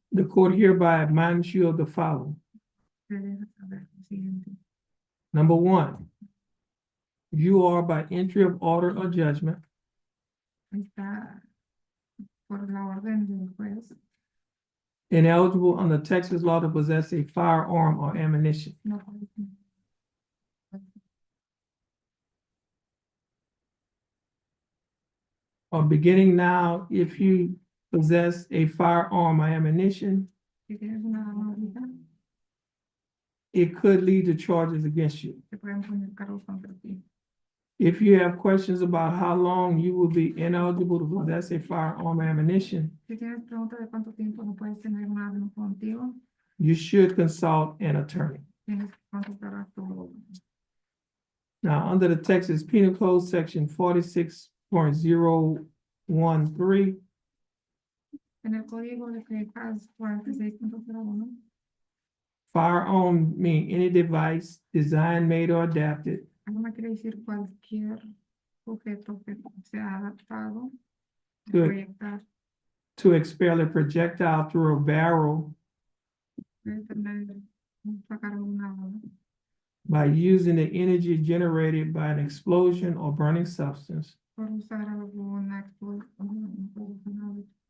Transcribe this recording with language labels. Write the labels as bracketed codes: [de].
[en] the court hereby admonishes you of the following. [es] Te deja saber lo siguiente. [en] Number one, you are by entry of order or judgment [es] Está por la orden del juez. [en] ineligible under Texas law to possess a firearm or ammunition. [es] No puedes. [en] Or beginning now, if you possess a firearm or ammunition, [es] Si tienes una arma ahorita, [en] it could lead to charges against you. [es] te pueden poner cargos contra ti. [en] If you have questions about how long you will be ineligible to possess a firearm or ammunition, [es] Si tienes preguntas de cuánto tiempo no puedes tener un arma contigo, [en] you should consult an attorney. [es] tienes que consultar a tu abogado. [en] Now, under the Texas Penal Code, section 46.013, [es] En el código de Texas 46.01, [en] firearm mean any device designed, made, or adapted [es] arma quiere decir cualquier objeto que sea adaptado, [en] Good. [es] proyectar, [en] to expel a projectile through a barrel [es] puede tener, sacar alguna bala, [en] by using the energy generated by an explosion or burning substance, [es] por usar alguna explosión,